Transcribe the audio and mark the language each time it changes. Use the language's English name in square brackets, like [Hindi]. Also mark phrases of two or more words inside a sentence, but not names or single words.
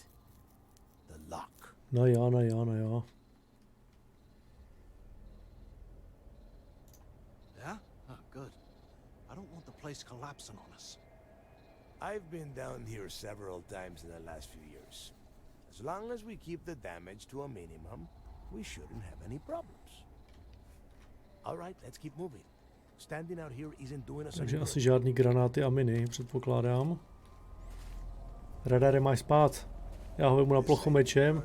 [English] The lock. [Czech] No jo, no jo, no jo. [English] Yeah? Oh, good. I don't want the place collapsing on us. I've been down here several times in the last few years. As long as we keep the damage to a minimum, we shouldn't have any problems. All right, let's keep moving. Standing out here isn't doing us any [Czech] Takže [English] good. [Czech] asi žádný granáty a miny, předpokládám. Radare, máš spát. Já ho vemu na plochu mečem.